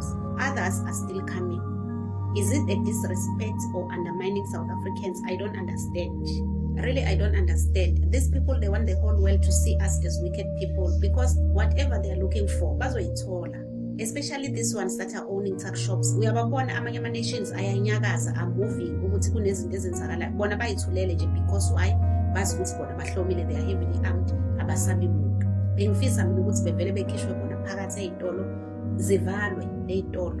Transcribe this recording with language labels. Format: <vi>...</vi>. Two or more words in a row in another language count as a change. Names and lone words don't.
<en>Others are still coming. Is it a disrespect or undermining South Africans? I don't understand. Really, I don't understand. These people, they want the whole world to see us as wicked people because whatever they are looking for, especially these ones that are owning tuck shops. We have</en> <zu>amanye nations ayanyakaza</zu> <en>are moving</en> <zu>ukuthi kunezinto ezenzakala bona bayithulele nje</zu> <en>because why</en> <zu>bazi ukuthi bona bahlomile,</zu> <en>they are heavily armed,</en> <zu>abasabi muntu. Bengifisa mina ukuthi bevele bekhishwe bona phakathi ezitolo zivalwe ezitolo.</zu>